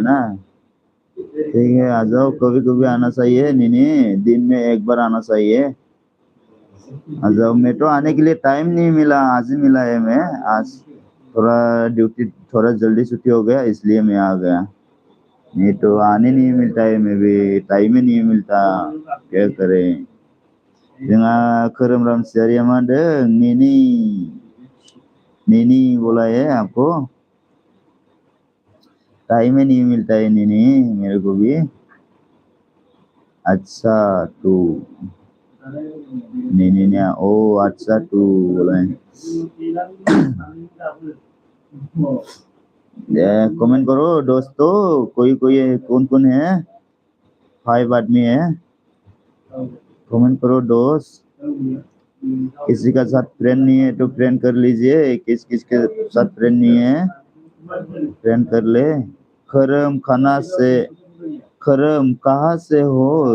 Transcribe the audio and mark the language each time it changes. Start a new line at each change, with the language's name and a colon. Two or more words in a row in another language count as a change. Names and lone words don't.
Hindi: ना ठीक है आ जाओ कभी कभी आना चाहिए नीनी दिन में एक बार आना चाहिए आ जाओ मैं तो आने के लिए टाइम नहीं मिला आज ही मिला है मैं आज थोड़ा ड्यूटी थोड़ा जल्दी छुट्टी हो गया इसलिए मैं आ गया नहीं तो आने नहीं मिलता है मैं भी टाइम ही नहीं मिलता क्या करें
Bodo: जोंहा खोरोमराम सियारिया मा होनदों
Hindi: नीनी नीनी बोला है आपको टाइम ही नहीं मिलता है नीनी मेरे को भी अच्छा तो नीनी ने ओ अच्छा तो बोला है कमेंट करो दोस्तों कोई कोई कौन कौन है 5 आदमी है कमेंट करो दोस्त किसी का साथ फ्रेंड नहीं है तो फ्रेंड कर लीजिए किस किस के साथ फ्रेंड नहीं है फ्रेंड कर ले खरम खाना से खरम कहाँ से हो